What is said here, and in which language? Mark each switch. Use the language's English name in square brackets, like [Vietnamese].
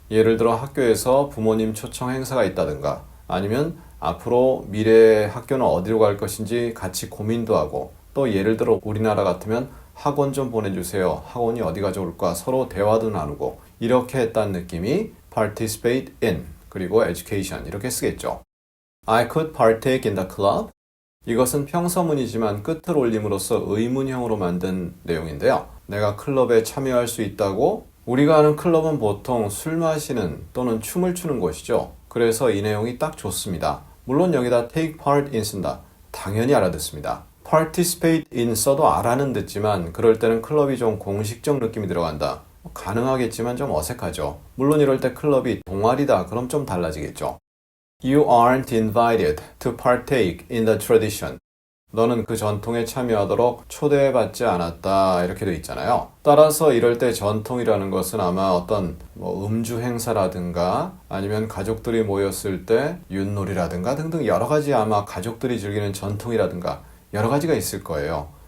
[Korean] 예를 들어 학교에서 부모님 초청 행사가 있다든가 아니면 앞으로 미래의 학교는 어디로 갈 것인지 같이 고민도 하고 또 예를 들어 우리나라 같으면 학원 좀 보내주세요. 학원이 어디가 좋을까? 서로 대화도 나누고 이렇게 했다는 느낌이 participate in 그리고 education 이렇게 쓰겠죠. [English] I could partake in the club. [Korean] 이것은 평서문이지만 끝을 올림으로써 의문형으로 만든 내용인데요. 내가 클럽에 참여할 수 있다고? 우리가 아는 클럽은 보통 술 마시는 또는 춤을 추는 곳이죠. 그래서 이 내용이 딱 좋습니다. 물론 여기다 take part in 쓴다. 당연히 알아듣습니다. participate in 써도 알아는 듣지만 그럴 때는 클럽이 좀 공식적 느낌이 들어간다. 가능하겠지만 좀 어색하죠. 물론 이럴 때 클럽이 동아리다. 그럼 좀 달라지겠죠. [English] You aren't invited to partake in the tradition. [Korean] 너는 그 전통에 참여하도록 초대받지 않았다. 이렇게 돼 있잖아요. 따라서 이럴 때 전통이라는 것은 아마 어떤 음주 행사라든가 아니면 가족들이 모였을 때 윷놀이라든가 등등 여러 가지 아마 가족들이 즐기는 전통이라든가 여러 가지가 있을 거예요.